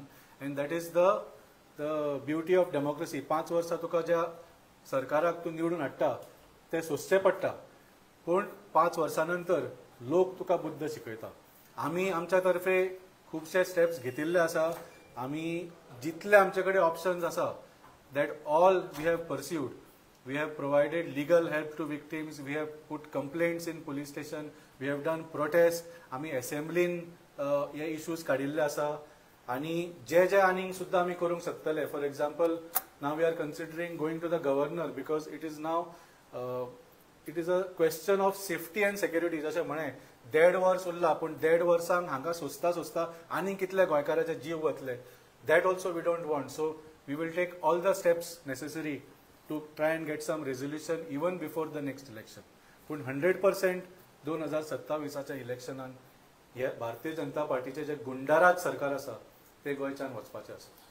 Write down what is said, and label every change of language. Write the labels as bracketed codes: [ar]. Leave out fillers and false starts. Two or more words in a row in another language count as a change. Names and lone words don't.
[en] and that is the beauty of democracy. [kok] 5 वर्सां तुका ज्या सरकाराक तूं निवडून हाडटा तें सोंसचें पडटा. पूण 5 वर्सां नंतर लोक तुका बुद्ध शिकयता. आमी आमच्या तर्फे खुबशे स्टेप्स घेतिल्ले आसा. आमी जितले आमचे कडेन ऑप्शन्स आसा [en] that all we have pursued. We have provided legal help to victims. We have put complaints in police station. We have done protests. [kok] आमी assemblyन हे issues काडिल्ले आसा. आनी जे आनीक सुद्दां आमी करूंक शकतले. [en] For example, now we are considering going to the governor because it is now it is a question of safety and security. [kok] जशें म्हणे 1.5 वर्स उरला पूण 1.5 वर्सांक हांगा सोंसता आनी कितले गोंयकाराचे जीव वतले. [en] That also we don't want. So we will take all the steps necessary to try and get some resolution even before the next election. [kok] पण 100% 2027च्या इलेक्शनान हे भारतीय जनता पार्टीचे जे गुंडाराज सरकार आसा ते गोंयच्यान वचपाचे आसा.